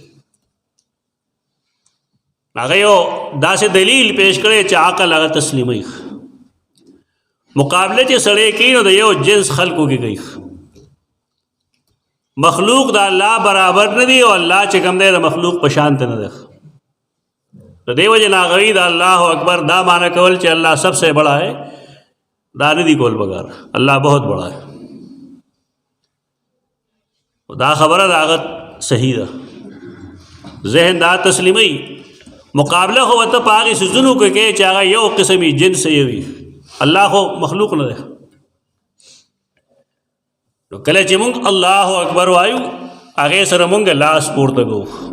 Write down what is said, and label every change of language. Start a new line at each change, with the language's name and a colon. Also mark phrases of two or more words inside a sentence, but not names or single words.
Pashto: هغه یو داسې دلیل پیش کړی چې عقل هغه تسلیموي. مقابله چې سړی کوي نو د یو جنس خلقو کې کوي. مخلوق د الله برابر نه دی او الله چې کوم دی د مخلوق په شان ته نه دی. د دې وجې نه هغوی د الله اکبر دا معنی کول چې
Urdu: الله سب سے بڑا ہے
Pashto: دا نه دی کول بغیر،
Urdu: الله بہت بڑا ہے.
Pashto: دا خبره دا هغه صحیح ده. ذهن دا تسلیمي. مقابله خو ورته په هغې څیزونو کې کوي چې هغه یو قسم جنس یې وي. الله خو مخلوق نه دی. نو کله چې مونږ الله اکبر وایو هغې سره مونږ لاس پورته کوو.